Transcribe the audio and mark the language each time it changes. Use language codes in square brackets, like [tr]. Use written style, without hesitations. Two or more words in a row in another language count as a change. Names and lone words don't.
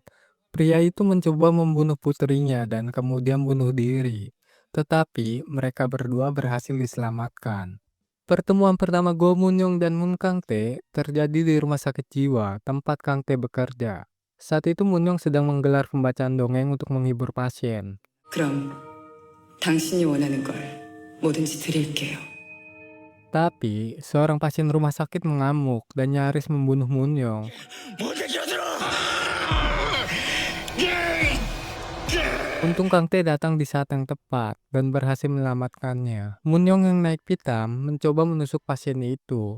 [id] Pria itu mencoba membunuh putrinya dan kemudian bunuh diri. Tetapi mereka berdua berhasil diselamatkan. Pertemuan pertama Go Moon-young dan Moon Kang-tae terjadi di rumah sakit jiwa tempat Kang-tae bekerja. Saat itu Moon-young sedang menggelar pembacaan dongeng untuk menghibur pasien. [ko] 그럼 당신이 원하는 걸 뭐든지 드릴게요. [id] Tapi, seorang pasien rumah sakit mengamuk dan nyaris membunuh Moon-young. Untung Kang Tae datang di saat yang tepat dan berhasil menyelamatkannya. Moon-young yang naik pitam mencoba menusuk pasien itu.